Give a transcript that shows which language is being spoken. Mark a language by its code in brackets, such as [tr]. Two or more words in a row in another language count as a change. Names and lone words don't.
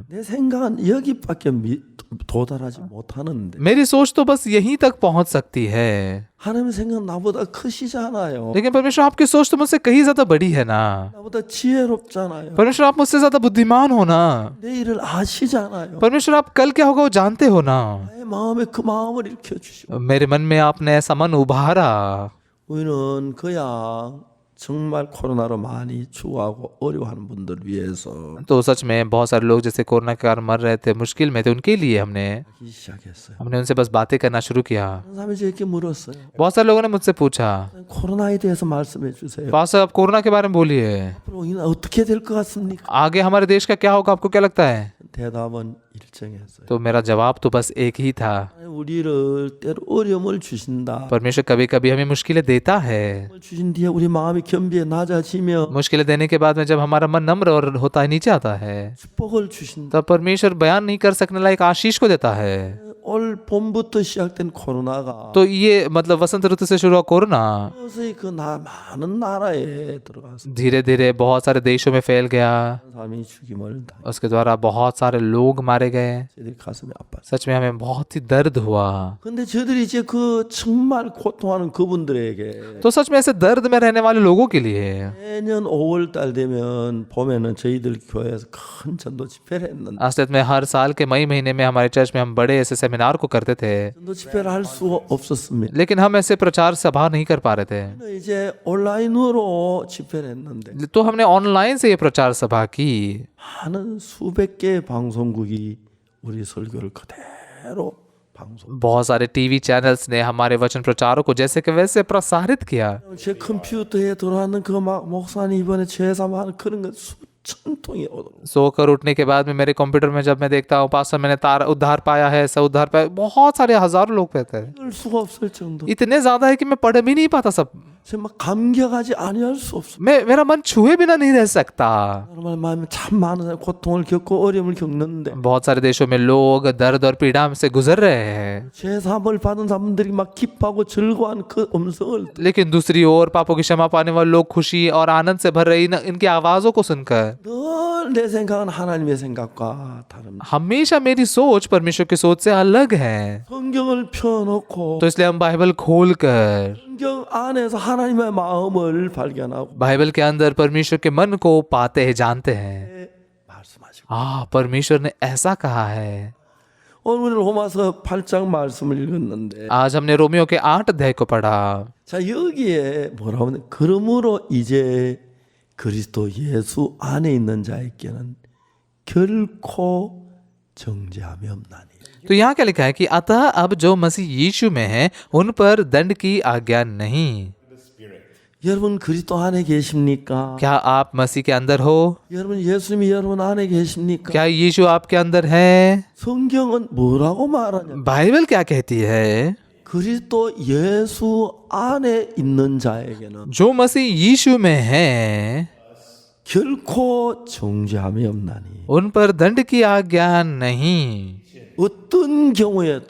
[ko] 내 생각은 여기밖에 도달하지 못하는데 [hi] मेरी सोच तो बस यहीं तक पहुंच सकती है, [ko] 하나님 생각 나보다 크시잖아요. [hi] लेकिन परमेश्वर आपकी सोच तो मुझसे कहीं ज्यादा बड़ी है ना। [ko] 나보다 지혜롭잖아요. [hi] परमेश्वर आप मुझसे ज्यादा बुद्धिमान हो ना। [ko] 내일을 아시잖아요. [hi] परमेश्वर आप कल क्या होगा वो जानते हो ना। [ko] 나의 마음에 그 마음을 일으켜 주시고 [hi] मेरे मन में आपने ऐसा मन उभारा। [ko] 우리는 그냥 정말 코로나로 많이 추구하고 어려워하는 분들 위해서 [hi] तो सच में बहुत सारे लोग जैसे कोरोना के कारण मर रहे थे, मुश्किल में थे, उनके लिए [ko] 하기 시작했어요. [hi] हमने उनसे बस बातें करना शुरू किया। [ko] 한 사람이 저에게 물었어요. [hi] बहुत सारे लोगों ने मुझसे पूछा, [ko] 코로나에 대해서 말씀해 주세요. [hi] पास्टर आप कोरोना के बारे में बोलिए, [ko] 앞으로 이는 어떻게 될 것 같습니까? [hi] आगे हमारे देश का क्या होगा, आपको क्या लगता है? [ko] 대답은 일정했어요. [hi] तो मेरा जवाब तो बस एक ही था, [ko] 우리를 때로 어려움을 주신다. [hi] परमेश्वर कभी कभी हमें मुश्किलें देता है। [ko] 어려움을 주신 뒤에 우리 마음이 겸비해 낮아지며 [hi] मुश्किलें देने के बाद में जब हमारा मन नम्र और होता है, नीचे आता है, [ko] 축복을 주신다. [hi] तब परमेश्वर बयान नहीं कर सकने लायक आशीष को देता है। [ko] 올 봄부터 시작된 코로나가 [hi] तो ये मतलब वसंत ऋतु से शुरू हुआ कोरोना [ko] 서서히 많은 나라에 들어가서 [hi] धीरे धीरे बहुत सारे देशों में फैल गया। [ko] 사람이 죽임을 당해. [hi] उसके द्वारा बहुत सारे लोग मारे गए। [ko] 저희들이 가슴이 아팠어요. [hi] सच में हमें बहुत ही दर्द हुआ। [ko] 근데 저들이 이제 그 정말 고통하는 그분들에게 [hi] तो सच में ऐसे दर्द में रहने वाले लोगों के लिए [ko] 매년 5월 달 되면 봄에는 저희들 교회에서 큰 전도 집회를 했는데 [hi] असलियत में हर साल के मई महीने में हमारे चर्च में हम बड़े ऐसे सेमिनार को करते थे, [ko] 전도 집회를 할 수가 없었습니다. [hi] लेकिन हम ऐसे प्रचार सभा नहीं कर पा रहे थे। [ko] 이제 온라인으로 집회를 했는데 [hi] तो हमने ऑनलाइन से ये प्रचार सभा की। [ko] 많은 수백 개의 방송국이 우리 설교를 그대로 방송. [hi] बहुत सारे [en] TV channels [hi] ने हमारे वचन प्रचारों को जैसे कि वैसे प्रसारित किया। [ko] 제 컴퓨터에 들어왔는 그 막 목사님 이번에 죄사하는 그런 거 수천 통이 오더라고요. [hi] सोकर उठने के बाद में मेरे कंप्यूटर में जब मैं देखता हूँ, पास्टर मैंने तार उद्धार पाया है, ऐसा उद्धार पाया, बहुत सारे हजारों लोग कहते हैं। [ko] 읽을 수가 없을 정도. [hi] इतने ज्यादा है कि मैं पढ़ भी नहीं पाता सब। [ko] 정말 감격하지 아니할 수 없어. [hi] मेरा मन छुए बिना नहीं रह सकता। [ko] 정말 마음에 참 많은 사람이 고통을 겪고 어려움을 겪는데 [hi] बहुत सारे देशों में लोग दर्द और पीड़ा से गुजर रहे हैं, [ko] 죄사함을 받은 사람들이 막 기뻐하고 즐거워하는 그 음성을 [hi] लेकिन दूसरी ओर पापों की क्षमा पाने वाले लोग खुशी और आनंद से भर रही इनकी आवाजों को सुनकर [ko] 늘 내 생각은 하나님의 생각과 다릅니다. [hi] हमेशा मेरी सोच परमेश्वर की सोच से अलग है। [ko] 성경을 펴놓고 [hi] तो इसलिए हम बाइबल खोल कर [ko] 성경 안에서 하나님의 마음을 발견하고 [hi] बाइबल के अंदर परमेश्वर के मन को पाते हैं, जानते हैं। [ko] 말씀하시고 [hi] परमेश्वर ने ऐसा कहा है। [ko] 오늘 로마서 8장 말씀을 읽었는데 [hi] आज हमने रोमियो के 8 अध्याय को पढ़ा। [ko] 자 여기에 뭐라고 하냐 그러므로 이제 그리스도 예수 안에 있는 자에게는 결코 정죄함이 없나니 [hi] तो यहाँ क्या लिखा है कि अतः अब जो मसीह यीशु में है उन पर दंड की आज्ञा नहीं। [ko] 여러분 그리스도 안에 계십니까? [hi] क्या आप मसीह के अंदर हो? [ko] 여러분 예수님이 여러분 안에 계십니까? [hi] क्या यीशु आपके अंदर है? [ko] 성경은 뭐라고 말하냐? [hi] बाइबल क्या कहती है? [ko] 그리스도 예수 안에 있는 자에게는 [hi] जो मसीह यीशु में है [ko] 결코 정죄함이 없나니 [hi] उन पर दंड की आज्ञा नहीं। [ko] 어떤 경우에도